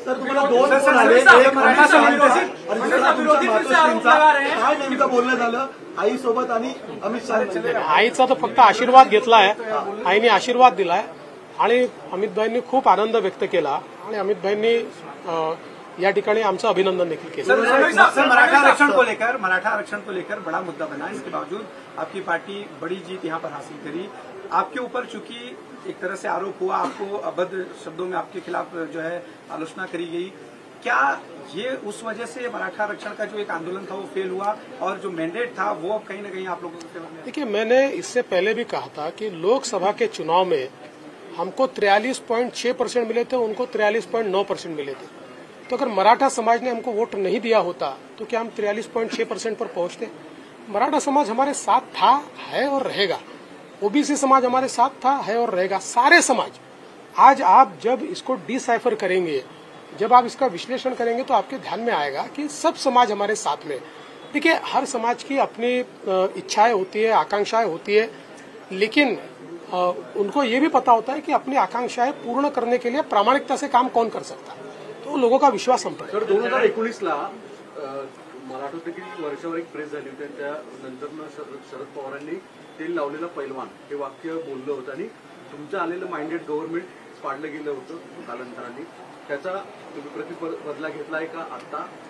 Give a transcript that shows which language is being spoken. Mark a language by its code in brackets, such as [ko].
[mr] Sir, तुम्हाला दोन phone आले, एक मराठा समाजाचा आणि दुसरा तुमच्या मातोश्रींचा. काय नेमकं बोलणं झालं आईसोबत आणि अमित शहा? आईचा तर फक्त आशीर्वाद घेतलाय. आईने आशीर्वाद दिलाय आणि अमितभाईंनी खूप आनंद व्यक्त केला आणि अमितभाईंनी या ठिकाणी आमचं अभिनंदन देखील केलं. [hi] मराठा आरक्षण को लेकर बड़ा मुद्दा बना. इसके बावजूद आपकी पार्टी बड़ी जीत यहाँ पर हासिल करी. आपके ऊपर चूंकि एक तरह से आरोप हुआ, आपको अभद्र शब्दों में आपके खिलाफ जो है आलोचना करी गई, क्या ये उस वजह से मराठा आरक्षण का जो एक आंदोलन था वो फेल हुआ और जो मैंडेट था वो कहीं न कहीं आप लोगों के फेवर में? देखिए, मैंने इससे पहले भी कहा था कि लोकसभा के चुनाव में हमको 43.6% मिले थे, उनको 43.9% मिले थे. तो अगर मराठा समाज ने हमको वोट नहीं दिया होता तो क्या हम 43.6% पर पहुंचते? मराठा समाज हमारे साथ था, है और रहेगा. ओबीसी समाज हमारे साथ था, है और रहेगा. सारे समाज. आज आप जब इसको डिसाइफर करेंगे जब आप इसका विश्लेषण करेंगे तो आपके ध्यान में आएगा कि सब समाज हमारे साथ में। देखिए, हर समाज की अपनी इच्छाएं होती है, आकांक्षाएं होती है, लेकिन उनको ये भी पता होता है कि अपनी आकांक्षाएं पूर्ण करने के लिए प्रामाणिकता से काम कौन कर सकता है, तो लोगों का विश्वास हम पर है। [mr] तर 2019ला मला आठवतं की वर्षावर एक प्रेस झाली होती आणि त्यानंतर शरद पवारांनी तेल लावलेला पैलवान हे वाक्य बोललं होतं आणि तुमचं आलेलं माइंडेड गव्हर्नमेंट पाडलं गेलं होतं कालांतराने। त्याचा तुम्ही प्रतिबदला घेतलाय का आता?